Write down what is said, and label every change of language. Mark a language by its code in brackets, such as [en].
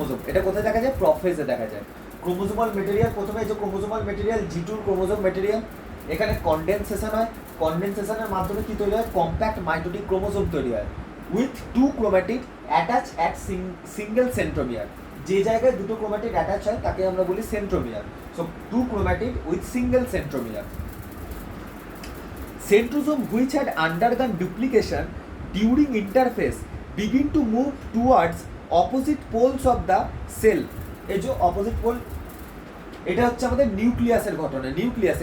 [bn] এটা কোথায় দেখা যায়, প্রফেসে দেখা যায়। ক্রোমোজোমাল মেটেরিয়াল, প্রথমে এই যে ক্রোমোজোমাল মেটেরিয়াল জি2 ক্রোমোজোম মেটেরিয়াল, এখানে কনডেনসেশন হয়, কনডেনসেশনের মাধ্যমে কি তৈরি হয়, কম্প্যাক্ট মাইটোটিক ক্রোমোজোম তৈরি হয় [en] With two chromatid attach at single centromere. [bn] যে জায়গায় দুটো ক্রোম্যাটিড অ্যাটাচ হয় তাকে আমরা বলি centromere. [en] So two chromatid with single centromere. Centrosome which had undergone duplication during interphase begin to move towards opposite poles of the cell. [bn] এই যে অপোজিট পোল, এটা হচ্ছে আমাদের নিউক্লিয়াসের ঘটনা, নিউক্লিয়াস।